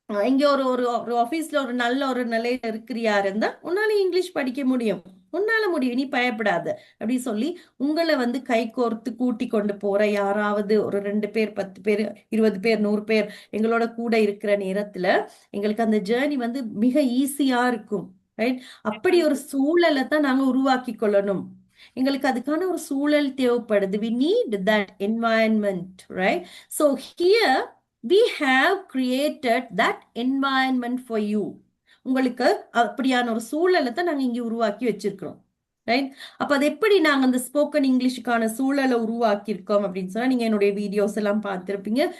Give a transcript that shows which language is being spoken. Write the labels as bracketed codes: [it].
[ta] இங்க ஒரு ஒரு ஒரு ஆபீஸ்ல ஒரு நல்ல ஒரு நிலையில இருக்கிறியா இருந்தா உன்னால இங்கிலீஷ் படிக்க முடியும், உன்னால முடியும், நீ பயப்படாத அப்படி சொல்லி உங்களை வந்து கை கோர்த்து கூட்டி கொண்டு போற யாராவது ஒரு 2 பேர் 10 பேர் 20 பேர் 100 பேர் எங்களோட கூட இருக்கிற நேரத்துல எங்களுக்கு அந்த ஜேர்னி வந்து மிக ஈஸியா இருக்கும். ரைட்? அப்படி ஒரு சூழலை தான் நாங்க உருவாக்கி கொள்ளணும். எங்களுக்கு அதுக்கான ஒரு சூழல் தேவைப்படுது. [en] we need that environment, right? So here we have created that environment for you. [ta] உங்களுக்கு அப்படியான ஒரு சூழலை தான் நாங்க இங்க உருவாக்கி வச்சிருக்கிறோம். ரைட்? அப்ப அது எப்படி நாங்க அந்த ஸ்போக்கன் இங்கிலீஷுக்கான சூழலை உருவாக்கியிருக்கோம் அப்படின்னு சொன்னா நீங்க என்னுடைய வீடியோஸ் எல்லாம் பார்த்திருப்பீங்க.